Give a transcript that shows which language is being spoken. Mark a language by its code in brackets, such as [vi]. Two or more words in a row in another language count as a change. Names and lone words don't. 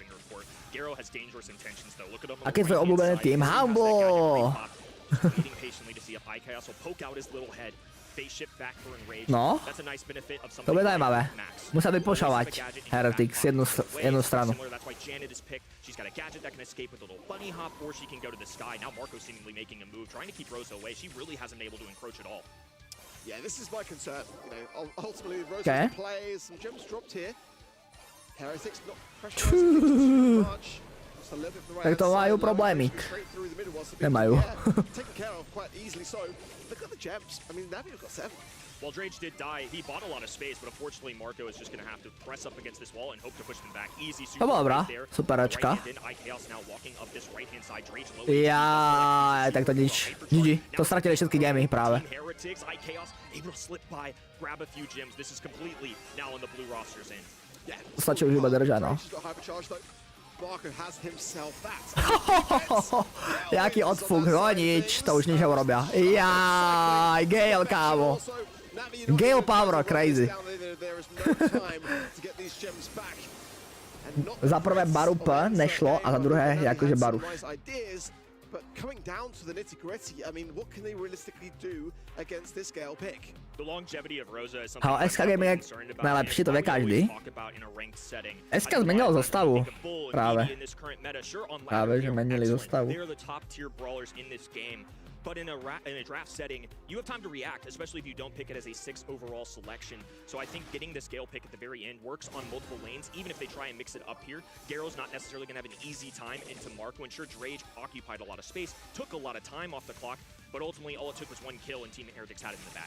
[sk] Aký je tvoj obľúbený tým? Humble! [cs] No, to bude zajímavé. [sk] Musí vypošovať Heretics jednu stranu. [en] She's got a gadget that can escape with a little bunny hop, or she can go to the sky. Now Marco seemingly making a move, trying to keep Rosa away. She really hasn't been able to encroach at all. Yeah, this is my concern. You know, ultimately Rosa can play, some gems dropped here. Heretics not pressurizing too much. Just a little bit of the right [sk] Tak to majú problémik. Nemajú. [en] Taken care of quite easily, so look at the gems. I mean, Navi got 7. While Drage did die, he bought a lot of space, but unfortunately Marco is just going to have to press up against this wall and hope to push them back. Easy super [cs] To bylo dobrá, [en] right there. [sk] superačka. [en] Right hand in, iChaos now walking up this right-hand side. Drage low. [sk] Jaj, tak to nič. GG, to stratili všetky gamy práve. [en] Heretics, iChaos able to slip by, grab a few gems. This is completely now on the blue roster's end. [sk] To stačí už iba držať, no. [en] Marco has himself that. [sk] Jaký odfuk, no nič, to už nič neurobia. Jaj, Gale, kámo. [en] Gale power, crazy. [sk] Za prvé Baru P nešlo a za druhé jakože Baru. [en] But coming down to the nitty-gritty, I mean, what can they realistically do against this Gale pick? The longevity of Rosa is something [sk] SK Gaming je najlepší, to vie každý. SK zmenil zostavu. Práve. Práve, že menili zostavu. [en] But in a draft setting, you have time to react, especially if you don't pick it as a 6 overall selection. So I think getting this Gale pick at the very end works on multiple lanes, even if they try and mix it up here. Garo's not necessarily going to have an easy time into Marco, and sure, Drage occupied a lot of space, took a lot of time off the clock, but ultimately all it took was 1 kill and Team Heretics had it in the bag.